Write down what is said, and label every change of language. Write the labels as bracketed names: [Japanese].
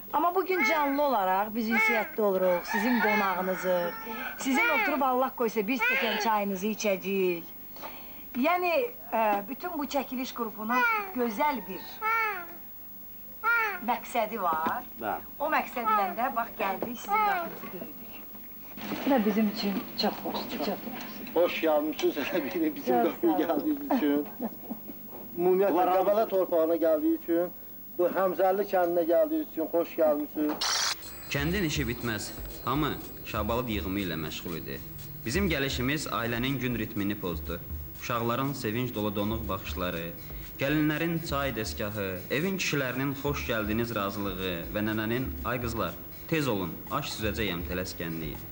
[Azerbaijani] Amma bugün canlı olaraq biz ünsiyyətdə oluruq, sizin qonağınızıq, sizin oturub Allah qoysa bir stəkan çayınızı içəcəyik. Yəni, bütün bu çəkiliş qrupunun gözəl bir məqsədi var. O məqsədlə də, bax, gəldik, sizin qapınızı döydük. Və bizim üçün çox xoşdur, çox xoşdur. [Turkish] Hoş gelmişsiniz bizim kapıya geldiğiniz için. [Azerbaijani] Ümumiyyətlə Qəbələ torpağına gəldiyi üçün, bu Həmzəli kəndinə gəldiyi üçün xoş gəlmişsiniz. Kəndin işi bitməz. Hamı şabalıq yığımı ilə məşğul idi. Bizim gəlişimiz ailənin gün ritmini pozdu. Uşaqların sevinç dolu donuq baxışları, gəlinlərin çay dəstgahı, evin kişilərinin xoş gəldiniz razılığı və nənənin ay qızlar, tez olun, aş süzəcəyəm tələskənliyi.